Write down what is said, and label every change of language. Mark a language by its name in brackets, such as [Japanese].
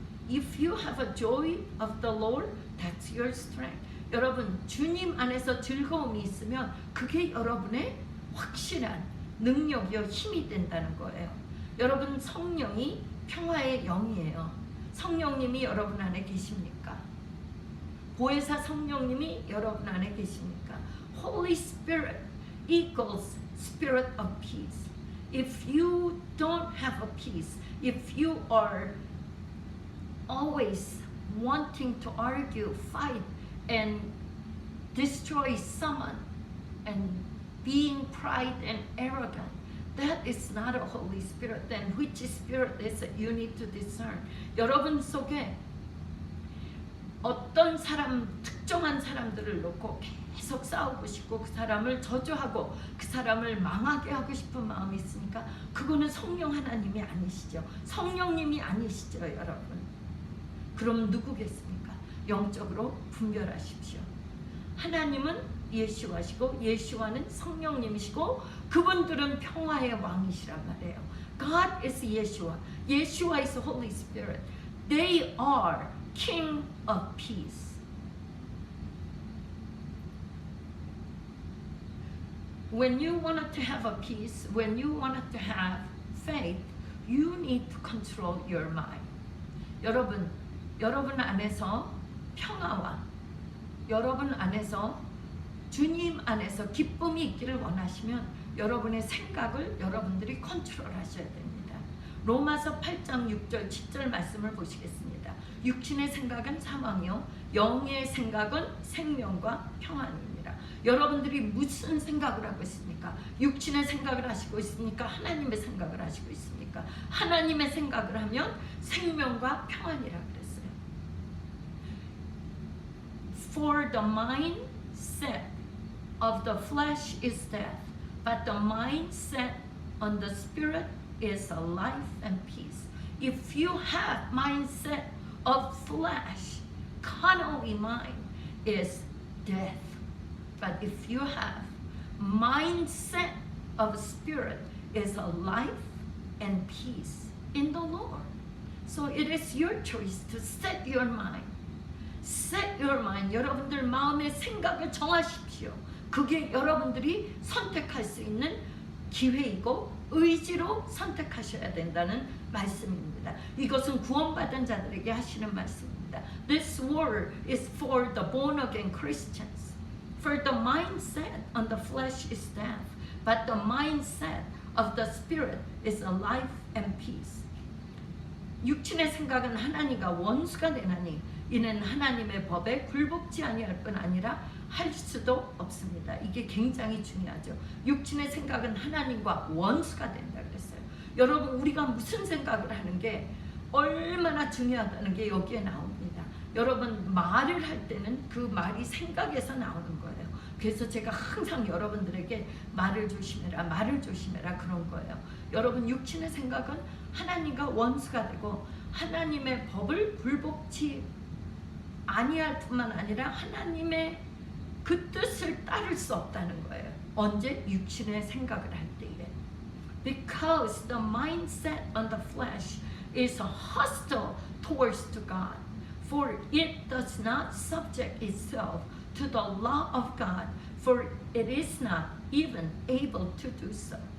[English] If you have a joy of the Lord, that's your strength. [Korean] 여러분, 주님 안에서 즐거움이 있으면 그게 여러분의 확실한 능력이요 힘이 된다는 거예요. 여러분, 성령이 평화의 영이에요. 성령님이 여러분 안에 계십니까? 보혜사 성령님이 여러분 안에 계십니까? [English] Holy Spirit equals Spirit of peace. If you don't have a peace, if you are always wanting to argue, fight, and destroy someone, and being pride and arrogant, that is not a Holy Spirit. Then which spirit is it? You need to discern. [Korean] 여러분 속에 어떤 특정한 사람들을 놓고 계속 싸우고 싶고 그 사람을 저주하고 그 사람을 망하게 하고 싶은 마음이 있으니까 그거는 성령 하나님이 아니시죠. 성령님이 아니시죠, 여러분. 그럼 누구겠습니까? 영적으로 분별하십시오. 하나님은 예수와시고 예수와는 성령님이시고 그분들은 평화의 왕이시란 말이에요. [English] God is Yeshua. Yeshua is the Holy Spirit. They are King of Peace. When you wanted to have a peace, when you wanted to have faith, you need to control your mind. [Korean] 여러분 안에서 평화와 여러분 안에서 주님 안에서 기쁨이 있기를 원하시면 여러분의 생각을 여러분들이 컨트롤 하셔야 됩니다. 로마서 8장 6절 7절 말씀을 보시겠습니다. 육신의 생각은 사망이요 영의 생각은 생명과 평안입니다. 여러분들이 무슨 생각을 하고 있습니까? 육신의 생각을 하시고 있습니까? 하나님의 생각을 하시고 있습니까? 하나님의 생각을 하면 생명과 평안이라 그랬어요. [English] For the mindset of the flesh is death, but the mindset on the spirit is a life and peace. If you have mindset of flesh, carnally mind is death. But if you have mindset of spirit is a life and peace in the Lord. So it is your choice to set your mind. Set your mind. [Korean] 여러분들 마음의 생각을 정하십시오. 그게 여러분들이 선택할 수 있는 기회이고 의지로 선택하셔야 된다는 말씀입니다. 이것은 구원받은 자들에게 하시는 말씀입니다. [English] This word is for the born again Christians. For the mindset on the flesh is death, but the mindset of the spirit is a life and peace. [Korean] 육신의 생각은 하나님과 원수가 되나니 이는 하나님의 법에 굴복지 아니할 뿐 아니라 할 수도 없습니다. 이게 굉장히 중요하죠. 육신의 생각은 하나님과 원수가 된다 그랬어요. 여러분 우리가 무슨 생각을 하는 게 얼마나 중요하다는 게 여기에 나옵니다. 여러분 말을 할 때는 그 말이 생각에서 나오는 거예요. 그래서 제가 항상 여러분들에게 말을 조심해라 그런 거예요. 여러분 육신의 생각은 하나님과 원수가 되고 하나님의 법을 굴복치 아니할 뿐만 아니라 하나님의 그 뜻을 따를 수 없다는 거예요. 언제? 육신의 생각을 할 때에. [English] Because the mindset on the flesh is hostile towards to God, for it does not subject itself to the law of God, for it is not even able to do so.